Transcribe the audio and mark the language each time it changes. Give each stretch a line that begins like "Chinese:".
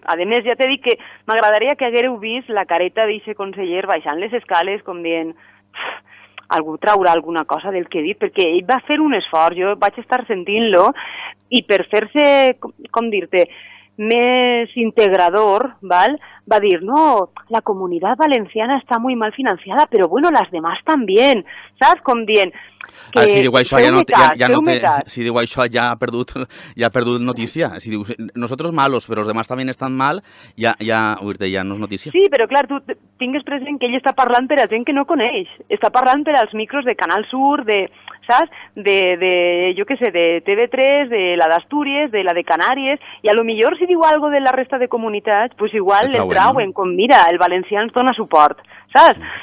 Catalan: A més, ja t'he dit que m'agradaria que haguéreu vist la careta d'aquest conseller baixant les escales com dient algú traurà alguna cosa del que he dit, perquè ell va fer un esforç, jo vaig estar sentint-lo, i per fer-se, com dir-te, més integrador, ¿vale? Va dir,
Spanish: no, la Comunidad Valenciana está muy mal financiada, pero bueno, las demás también, ¿sabes?
Catalan: Com dient que si diu això si diu això ja ha perdut notícia. Si diu
Spanish: nosotros malos,
Catalan: però els demás també estan mal, ja no és notícia. Sí, però clar, tu tingues present que ell està parlant per a gent que no coneix. Està parlant per als micros de Canal Sur, saps? Jo què sé, de TV3, de la d'Astúries, de la de Canàries, i a lo millor si diu algo de la resta de comunitats, pues igual el trauen, com mira, el valencià ens dona suport, saps?